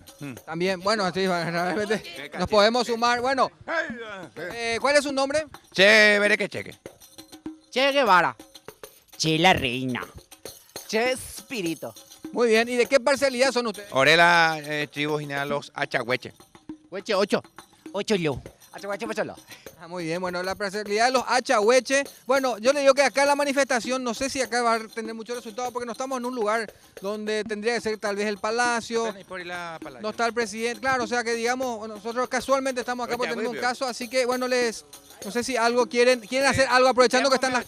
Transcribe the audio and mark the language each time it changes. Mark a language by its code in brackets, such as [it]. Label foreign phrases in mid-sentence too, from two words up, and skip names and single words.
[es] También, bueno, sí, realmente nos podemos sumar. Bueno, ¿cuál es su nombre? Che Berequecheque. Che Guevara. Che la reina. Che Espíritu. Muy bien, ¿y de qué parcialidad son ustedes? Orela, tribu general los achahueches. Hueche 8. 8 yo. Achahueche, pacholo. Muy bien, bueno, la parcialidad de los achahueches. Bueno, yo le digo que acá la manifestación, no sé si acá va a tener mucho resultado porque no estamos en un lugar donde tendría que ser tal vez el palacio. No está el presidente, claro, o sea que digamos, nosotros casualmente estamos acá por tener un caso, así que bueno, no sé si algo quieren hacer algo aprovechando que están las...